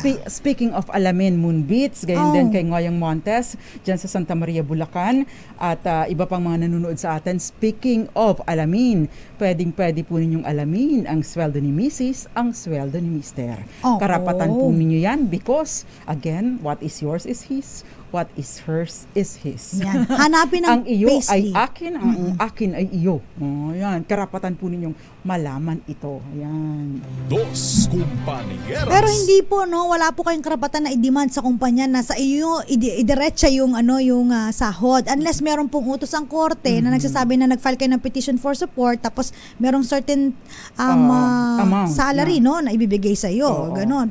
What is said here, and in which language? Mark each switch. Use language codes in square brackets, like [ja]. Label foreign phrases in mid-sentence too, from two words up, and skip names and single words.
[en] Speaking of [tl] alamin, Moonbeats, ganyan din kay Ngoyong Montes, dyan sa Santa Maria, Bulacan, at iba pang mga nanonood sa atin. [en] Speaking of [tl] alamin, pwede po ninyong alamin ang sweldo ni Mrs., ang sweldo ni Mr. Karapatan po ninyo yan [en] because, again, what is yours is his. What is hers is his. [tl] Yan. Hanapin ang ang iyo payslip. ay akin, ang akin ay iyo. Yan. Karapatan po ninyong malaman ito. Yan. [es] Dos Compañeras. [tl] Pero hindi po, no, wala po kayong karapatan na i-demand sa kumpanya na sa iyo idiretsa yung sahod unless meron pong utos ang korte na nagsasabi na nag-file kayo ng [en] petition for support [tl] tapos merong [en] certain amount, [tl] salary no na ibibigay sa iyo, ganon.